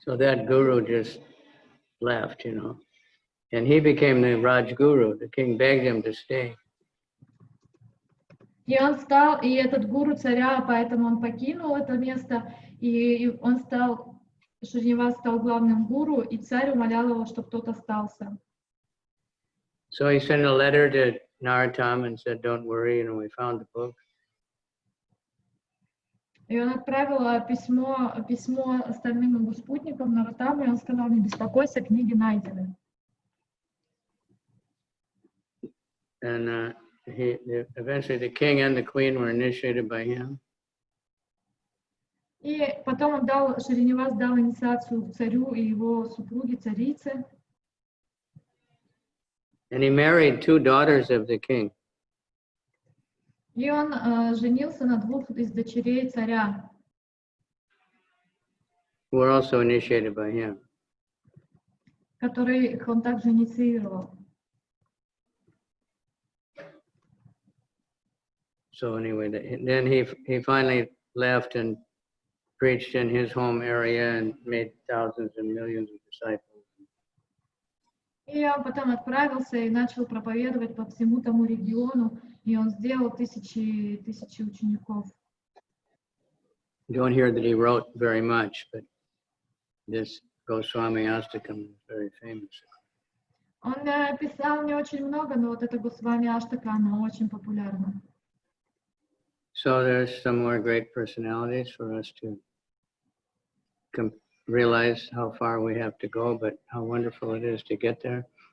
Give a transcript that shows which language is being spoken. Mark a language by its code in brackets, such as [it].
[en] So that guru just left, you know, and he became the Raj Guru. The king begged him to stay. [ru] И он стал, и этот гуру царя, поэтому он покинул это место, и он стал, Шринивас стал главным гуру, и царь умолял его, чтобы кто-то остался. [en] So he sent a letter to Narottam and said, don't worry, you know, we found the book. [ru] И он отправил письмо остальным его спутникам Нароттаму, и он сказал, не беспокойся, книги найдены. [en] And eventually the king and the queen were initiated by him. [ru] И потом Шринивас дал инициацию царю и его супруге, царице. [en] And he married 2 daughters of the king. [ru] И он женился на 2 из дочерей царя, [en] Who were also initiated by him. [ru] которых он также инициировал. [en] So anyway, then he finally left and preached in his home area and made thousands and millions of disciples. [ru] И он потом отправился и начал проповедовать по всему тому региону, и он сделал тысячи учеников. [en] You don't hear that he wrote very much, but this Goswami Astakam is very famous. [ru] Он писал не очень много, но вот эта Госвами Аштака, она очень популярна. [en] So there's some more great personalities for us to realize how far we have to go, but how wonderful it is to get there.